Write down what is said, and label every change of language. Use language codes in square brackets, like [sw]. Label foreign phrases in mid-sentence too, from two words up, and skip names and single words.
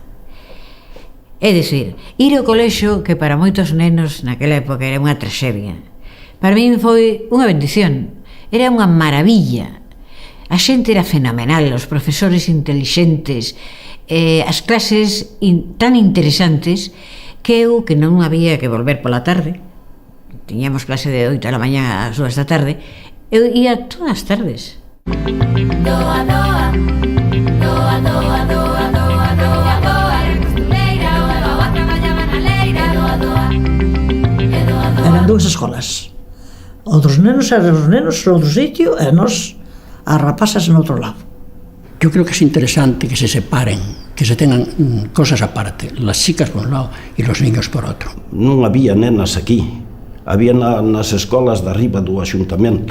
[gl] É dicir, ir ao colexio, que para moitos nenos naquela época era unha traxedia, para min foi unha bendición, era unha maravilla. A xente era fenomenal, os profesores intelixentes, as clases tan interesantes que eu, que non había que volver pola tarde, tiñamos clase de 8 da mañá ás 2 da tarde, eu ia todas as tardes. Doa, doa, doa, doa, doa, doa, doa, doa, costureira, oa, traballaba na leira, doa, doa, e doa, doa. Eran dúas escolas. Outros nenos eran os nenos no outro sitio e nós as rapazas no outro lado. [es] Yo creo que es interesante que se separen, que se tengan cosas aparte, las chicas por un lado y los niños por outro. [gl] Non había nenas aquí, había nas escolas de arriba do axuntamento.